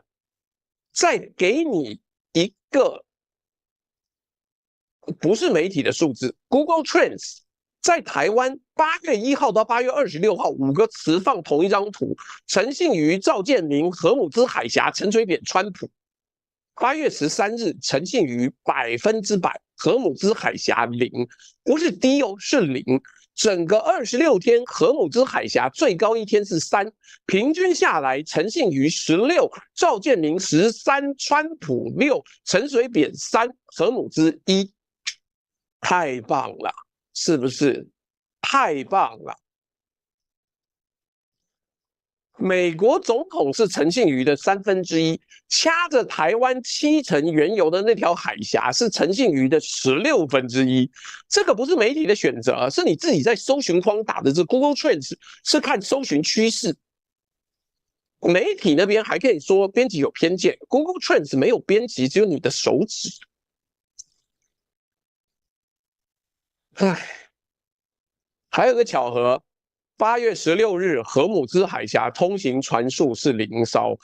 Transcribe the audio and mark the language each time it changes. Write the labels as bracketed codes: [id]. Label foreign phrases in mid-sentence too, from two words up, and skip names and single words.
[zh] 再給你一個不是媒體的數字 ，Google Trends 在台灣8月1號到8月26號5個詞放同一張圖，陳信瑜、趙建明、荷姆茲海峽、陳水扁、川普。8月13日，陳信瑜100%，荷姆茲海峽0，不是低哦，是0。整個26天，荷姆茲海峽最高一天是3，平均下來，陳信瑜16，趙建明13，川普6，陳水扁3，荷姆茲1。太棒了，是不是？太棒了！美國總統是陳信瑜的1/3，掐着台灣70%原油的那條海峽是陳信瑜的1/16。這個不是媒體的選擇，是你自己在搜尋框打的。這 Google Trends 是看搜尋趨勢。媒體那邊還可以說編輯有偏見 ，Google Trends 沒有編輯，只有你的手指。唉，還有個巧合，8月16日，荷姆茲海峽通行船數是0艘。